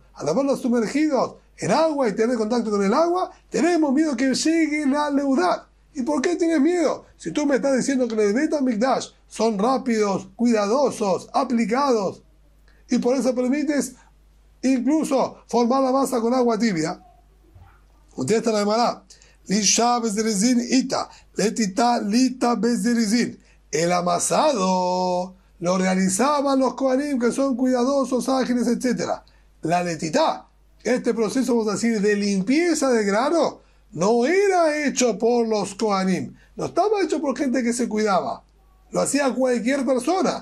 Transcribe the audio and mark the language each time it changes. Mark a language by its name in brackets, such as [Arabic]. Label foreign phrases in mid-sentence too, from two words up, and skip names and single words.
[Spanish] Al haberlos sumergidos en agua y tener contacto con el agua, tenemos miedo que lleguen a leudar. ¿Y por qué tienes miedo? Si tú me estás diciendo que los Bet HaMikdash son rápidos, cuidadosos, aplicados, y por eso permites incluso formar la masa con agua tibia. Contesta la Gemara. [Aramaic] לישה בזריזין איתא, לטיתה ליתא בזריזין. [Spanish] El amasado lo realizaban los Kohanim, que son cuidadosos, ágiles, etc. La letita, este proceso, vamos a decir, de limpieza de grano, no era hecho por los Kohanim, no estaba hecho por gente que se cuidaba, lo hacía cualquier persona.